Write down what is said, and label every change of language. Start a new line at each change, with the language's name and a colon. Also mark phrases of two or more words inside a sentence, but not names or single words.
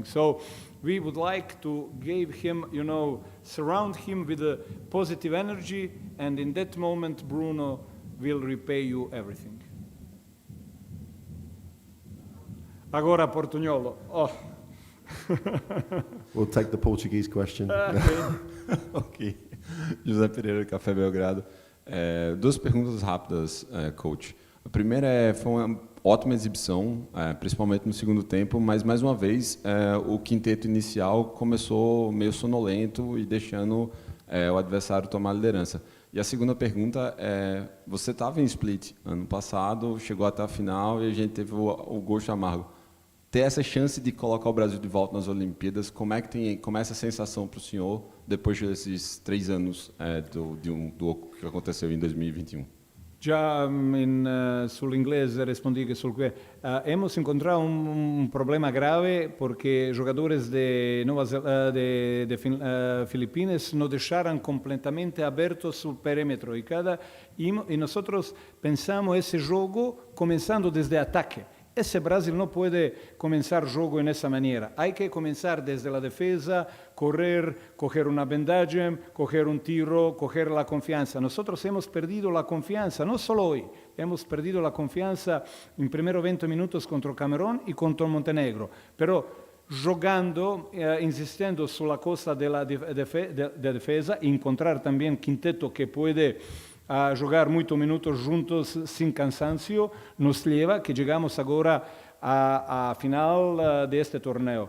English: So we would like to give him, surround him with a positive energy, and in that moment, Bruno will repay you everything.
Portuguese: Agora Portugnolo. Oh.
English: We'll take the Portuguese question. Ok.
Portuguese: José Pereira, Café Belgrado. 2 perguntas rápidas, coach. A primeira foi uma ótima exibição, principalmente no segundo tempo, mas mais uma vez o quinteto inicial começou meio sonolento e deixando o adversário tomar a liderança. E a segunda pergunta é, você estava em Split ano passado, chegou até a final e a gente teve o gosto amargo. Ter essa chance de colocar o Brasil de volta nas Olimpíadas, como é essa sensação para o senhor depois desses 3 anos do que aconteceu em 2021?
Italian: Già sull'inglese rispondi che
Spanish: hemos encontrado un problema grave porque jugadores de Filipinas no dejaron completamente abierto su perímetro y nosotros pensamos ese juego comenzando desde ataque.
Portuguese: Esse Brasil não pode começar o jogo nessa maneira. Há que começar desde a defesa, correr, coger uma bandagem, coger um tiro, coger a confiança. Nós
Spanish: hemos perdido
Portuguese: a confiança, não só hoje.
Spanish: Hemos perdido
Portuguese: a confiança em primeiros 20 minutos contra o Camerún e contra o Montenegro. Pero jogando, insistindo
Italian: sulla costa
Portuguese: da defesa, e encontrar também quinteto que pode a jogar muitos minutos juntos sem cansancio, nos leva que chegamos agora à final deste torneio.